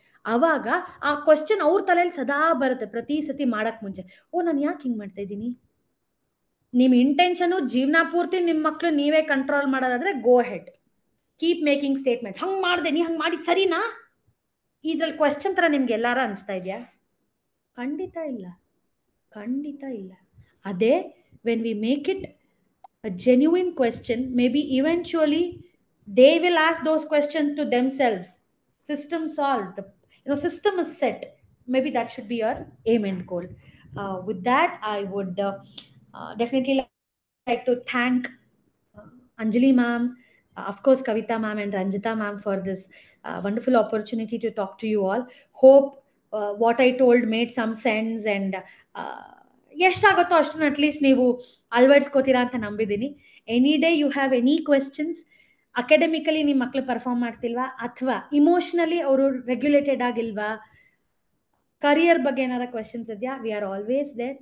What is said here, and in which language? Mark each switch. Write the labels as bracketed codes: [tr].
[kn] ಅವಾಗ ಆ ಕ್ವೆಶ್ಚನ್ ಅವ್ರ ತಲೆಯಲ್ಲಿ ಸದಾ ಬರುತ್ತೆ ಪ್ರತಿ ಸತಿ ಮಾಡಕ್ ಮುಂಚೆ. ಓ, ನಾನು ಯಾಕೆ ಹಿಂಗ್ ಮಾಡ್ತಾ ಇದ್ದೀನಿ? ನಿಮ್ ಇಂಟೆನ್ಷನ್ ಜೀವನ ಪೂರ್ತಿ ನಿಮ್ ಮಕ್ಳು ನೀವೇ ಕಂಟ್ರೋಲ್ ಮಾಡೋದಾದ್ರೆ [en] Go ahead, keep making statements. [kn] ಹಂಗ್ ಮಾಡ್ದೆ, ನೀ ಹಂಗ್ ಮಾಡಿದ್ ಸರಿನಾ? ಇದ್ರಲ್ಲಿ ಕ್ವೆಶ್ಚನ್ ತರ ನಿಮ್ಗೆ ಎಲ್ಲಾರ ಅನ್ಸ್ತಾ ಇದೆಯಾ? ಖಂಡಿತ ಇಲ್ಲ, ಖಂಡಿತ ಇಲ್ಲ. [en] ಅದೇ when we make it a genuine question, maybe eventually they will ask those questions to themselves. System solved, the system is set. Maybe that should be your aim and goal. With that, I would definitely like to thank Anjali ma'am, of course Kavita ma'am and Ranjita ma'am for this wonderful opportunity to talk to you all. Hope what I told made some sense, and [kn] ಎಷ್ಟಾಗುತ್ತೋ ಅಷ್ಟನ್ನು at least ನೀವು ಅಳವಡಿಸ್ಕೋತೀರಾ ಅಂತ ನಂಬಿದ್ದೀನಿ. [en] any day you have any questions, academically [kn] ನಿಮ್ಮ ಮಕ್ಳು perform ಮಾಡ್ತಿಲ್ವಾ, ಅಥವಾ emotionally ಅವರು regulated ಆಗಿಲ್ವಾ, career ಬಗ್ಗೆ ಏನಾರ ಕ್ವೆಶ್ಚನ್ಸ್ ಇದೆಯಾ, [en] We are always there.